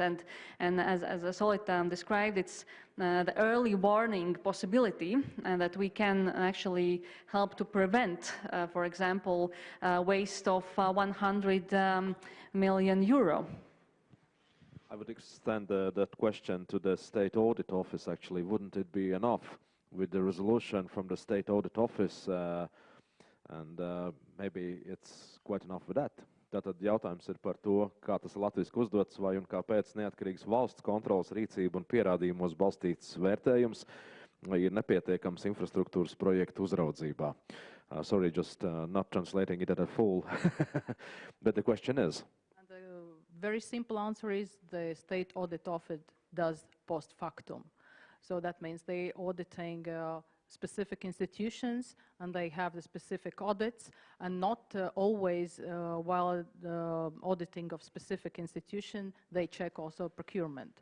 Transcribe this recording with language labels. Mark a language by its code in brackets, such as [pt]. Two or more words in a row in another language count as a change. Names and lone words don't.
[en] And as Solid described, it's the early warning possibility that we can actually help to prevent, for example, waste of 100 million euro. I would extend that question to the State Audit Office, actually. Wouldn't it be enough with the resolution from the State Audit Office, and maybe it's quite enough with that? [lv] Tātad jautājums ir par to, kā tas latviski uzdots, vai un kāpēc neatkarīgs valsts kontrolas rīcība un pierādījumos balstīts vērtējums ir nepietiekams infrastruktūras projektu uzraudzībā. [en] Sorry, just not translating it at a full, but the question is. And the very simple answer is the State Audit Office does post factum. So that means they auditing specific institutions, and they have the specific audits, and not always while auditing of specific institution, they check also procurement.